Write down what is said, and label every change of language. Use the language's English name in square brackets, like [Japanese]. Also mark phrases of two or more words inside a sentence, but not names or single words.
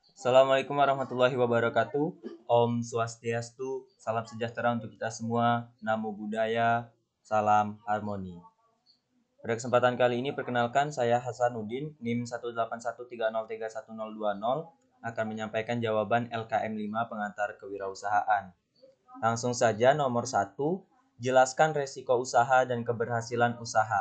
[Arabic] السلام عليكم ورحمة الله وبركاته. [Balinese] Om Swastiastu, [Indonesian] salam sejahtera untuk kita semua. [Pali] Namo Buddhaya, [Indonesian] salam harmoni. Pada kesempatan kali ini perkenalkan saya Hasanuddin, NIM 181303100 akan menyampaikan jawaban LKM 5 pengantar kewirausahaan. Langsung saja nomor 1, jelaskan resiko usaha dan keberhasilan usaha.